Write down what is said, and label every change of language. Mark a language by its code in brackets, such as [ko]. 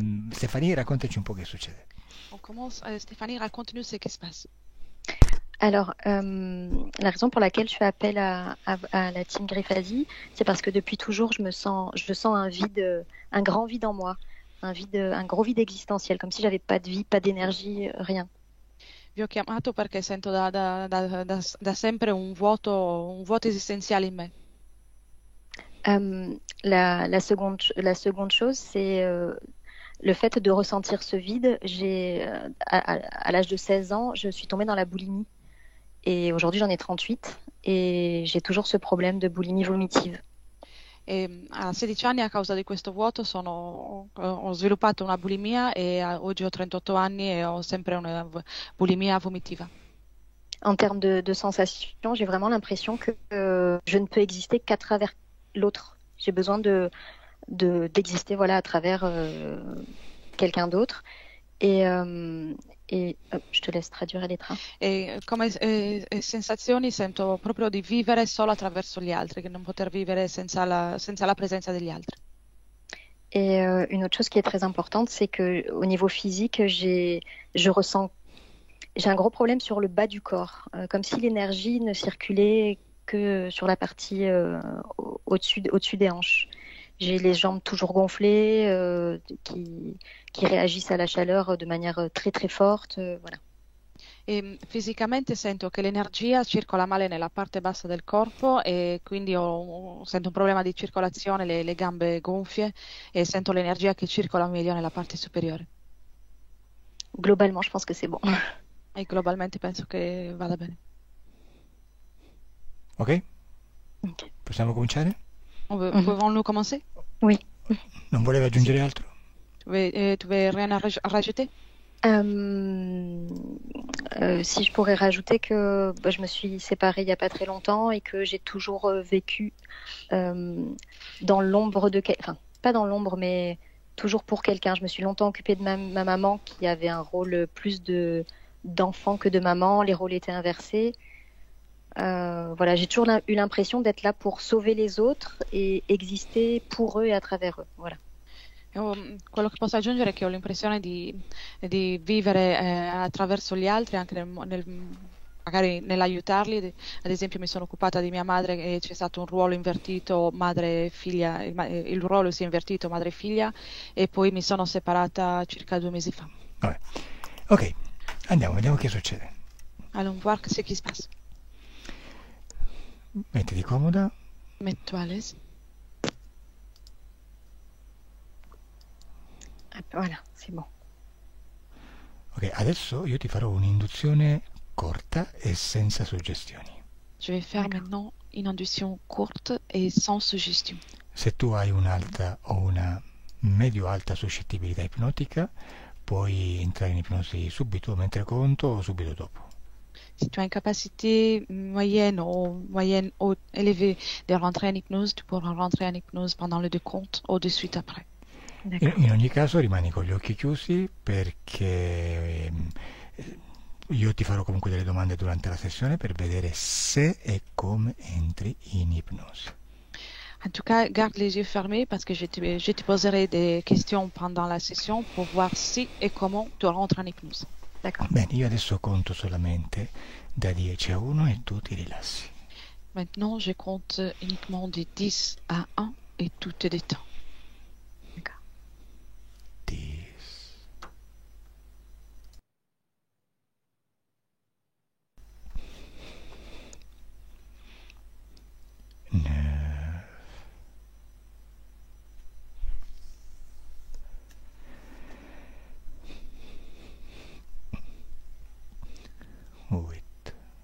[it] Stefania, raccontaci un po' che succede. [fr] On commence. Stéphanie, raconte-nous ce qui se passe. Alors, la raison pour laquelle je fais appel à la team Griffasi, c'est parce que depuis toujours, je sens un vide, un grand vide en moi, un gros vide existentiel, comme si j'avais pas de vie, pas d'énergie, rien. [it] Vi ho chiamato perché sento da sempre un vuoto esistenziale in me. [fr] La seconde chose, c'est le fait de ressentir ce vide. À l'âge de 16 ans, je suis tombée dans la boulimie. Et aujourd'hui, j'en ai 38 et j'ai toujours ce problème de boulimie vomitive. [it] A 16 anni, a causa di questo vuoto, ho sviluppato una bulimia e oggi ho 38 anni e ho sempre una bulimia vomitiva. [fr] En termes de sensations, j'ai vraiment l'impression que je ne peux exister qu'à travers l'autre. J'ai besoin d'exister voilà, à travers quelqu'un d'autre. Et, euh, je te laisse traduire les trains. [it] E come sensazioni sento proprio di vivere solo attraverso gli altri, che non poter vivere senza la presenza degli altri. [fr] Et une autre chose qui est très importante, c'est que au niveau physique, je ressens, j'ai un gros problème sur le bas du corps, comme si l'énergie ne circulait que sur la partie au-dessus des hanches. J'ai les jambes toujours gonflées, qui réagissent à la chaleur de manière très très forte. Voilà. [it] E fisicamente sento che l'energia circola male nella parte bassa del corpo e quindi sento un problema di circolazione, le gambe gonfie e sento l'energia che circola meglio nella parte superiore. [fr] Globalement, je pense que c'est bon. [it] E globalmente penso che vada bene. Ok? Ok. Possiamo cominciare? [fr] Pouvons-nous commencer? Oui. [it] Non volevi aggiungere altro? [fr] Tu veux rien à rajouter? Euh, si je pourrais rajouter que je me suis séparée il n'y a pas très longtemps et que j'ai toujours vécu euh, dans l'ombre enfin, pas dans l'ombre, mais toujours pour quelqu'un. Je me suis longtemps occupée de ma maman qui avait un rôle plus d'enfant que de maman. Les rôles étaient inversés. Voilà, j'ai toujours eu l'impression d'être là pour sauver les autres et exister pour eux et à travers eux. Voilà. [it] Quello che posso aggiungere è che ho l'impressione di vivere attraverso gli altri, anche magari nell'aiutarli. Ad esempio, mi sono occupata di mia madre e c'è stato un ruolo invertito madre e figlia, il ruolo si è invertito madre e figlia, e poi mi sono separata circa 2 mesi fa. Vabbè. Ok, andiamo, vediamo che succede. [fr] Allons voir ce qui se passe. [it] Mettiti comoda. [fr] Mets-toi à l'aise. Voilà, c'est bon. [it] Ok, adesso io ti farò un'induzione corta e senza suggestioni. [fr] Je vais faire maintenant une induction courte et sans suggestion. [it] Se tu hai un'alta o una medio-alta suscettibilità ipnotica, puoi entrare in ipnosi subito mentre conto o subito dopo. [fr] Si tu as une capacité moyenne ou élevée de rentrer en hypnose, tu pourras rentrer en hypnose pendant le décompte ou de suite après. [it] In ogni caso rimani con gli occhi chiusi perché io ti farò comunque delle domande durante la sessione per vedere se e come entri in ipnosi. [fr] En tout cas, garde les yeux fermés parce que je te poserai des questions pendant la session pour voir si et comment tu rentres en hypnose. D'accord. [it] Bene, io adesso conto solamente da 10 a 1 e tu ti rilassi. [fr] Maintenant, je compte uniquement de 10 à 1 et tout te détend. [it] 10, 9, 8,